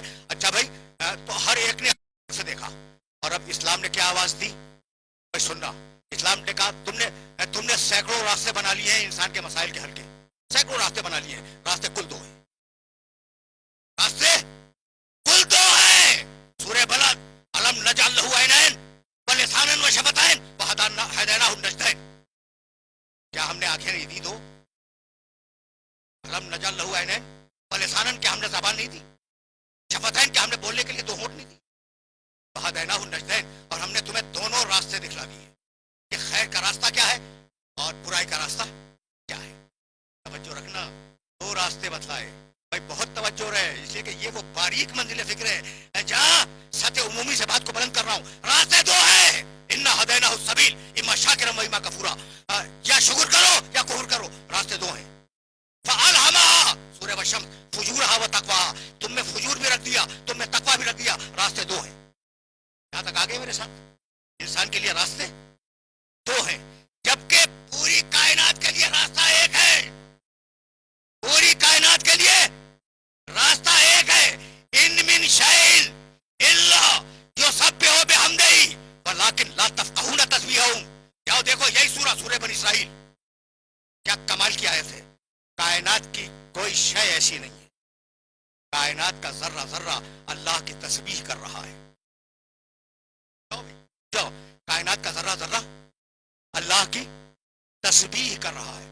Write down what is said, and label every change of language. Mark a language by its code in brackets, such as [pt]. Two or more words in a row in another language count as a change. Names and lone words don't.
[hi] अच्छा भाई, तो हर एक ने से देखा, और अब इस्लाम ने क्या आवाज दी भाई सुनना। इस्लाम ने कहा तुमने सैकड़ों रास्ते बना लिए हैं इंसान के मसाइल के हल के, सैकड़ों रास्ते बना लिए हैं, रास्ते कुल दो हैं। रास्ते कुल दो हैं। [ar] سورة البلد، ألم نجعل له عينين ولسانا وشفتين وهديناه النجدين. [hi] क्या हमने आंखें नहीं दी दो? [ar] ألم نجعل له عينين ولسانا, [hi] क्या हमने ज़बान नहीं दी? शफतैन, क्या हमने बोलने के लिए दो होंठ नहीं दी? [ar] وهديناه النجدين, [hi] और हमने तुम्हें दोनों रास्ते दिखला दिए कि खैर का रास्ता क्या है और बुराई का रास्ता क्या है। तवज्जो रखना, दो रास्ते बतलाए भाई, बहुत तवज्जो रहे, इसलिए कि ये वो बारीक मंजिल फिक्र है जहां सतह उमूमी से बात को बुलंद कर रहा हूं। रास्ते दो है, [ar] إنا هديناه السبيل إما شاكرا وإما كفورا, [hi] या शुक्र करो या कुफ्र करो, रास्ते दो हैं। फअलहमहा, सूरह वशम्स, [ar] فجورها وتقوى, [hi] तुम में फुजूर भी रख दिया, तुम में तक़वा भी रख दिया, रास्ते दो हैं। यहां तक आगे मेरे साथ, इंसान के लिए रास्ते दो हैं, जबकि पूरी कायनात के लिए रास्ता एक है। पूरी कायनात के लिए रास्ता एक है। [ar] إن من شيء إلا يسبح بحمده ولكن لا تفقهون تسبيحهم. [hi] जाओ देखो, यही सूरह बनी इसराइल, क्या कमाल की आयत है। कायनात की कोई शय ऐसी नहीं है, कायनात का जर्रा जर्रा अल्लाह की तस्बीह कर रहा है। जाओ, कायनात का जर्रा जर्रा अल्लाह की तस्बीह कर रहा है।